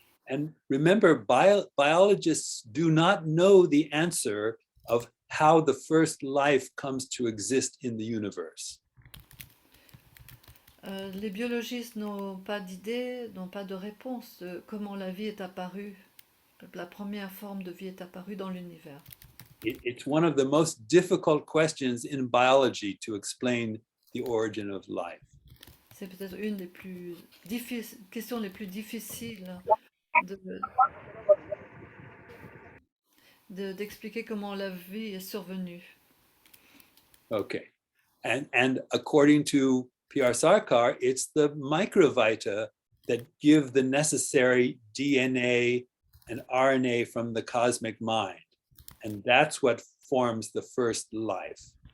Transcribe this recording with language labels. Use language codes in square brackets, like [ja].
[en] And remember, biologists do not know the answer of how the first life comes to exist in the universe. [fr] Les biologistes n'ont pas d'idée, n'ont pas de réponse de comment la vie est apparue, la première forme de vie est apparue dans l'univers. [en] It's one of the most difficult questions in biology to explain the origin of life. [fr] C'est peut-être une des questions les plus difficiles d'expliquer comment la vie est survenue. [en] Okay. And according to P.R. Sarkar, it's the microvita that give the necessary DNA and RNA from the cosmic mind. And that's what forms the first life.